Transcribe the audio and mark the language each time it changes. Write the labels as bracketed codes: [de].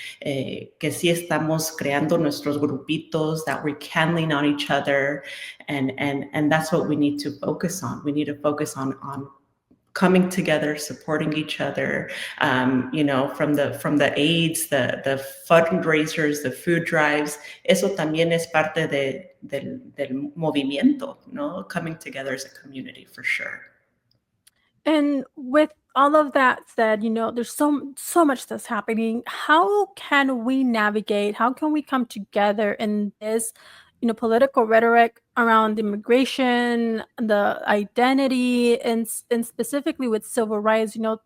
[es] Que sí estamos creando nuestros grupitos, [en] that we're kindling on each other, and that's what we need to focus on. We need to focus on coming together, supporting each other, from the aids, the fundraisers, the food drives. [es] Eso también es parte del movimiento, ¿no? [en] Coming together as a community, for sure. And with all of that said, there's so much that's happening. How can we navigate? How can we come together in this, political rhetoric around immigration, the identity, and specifically with civil rights?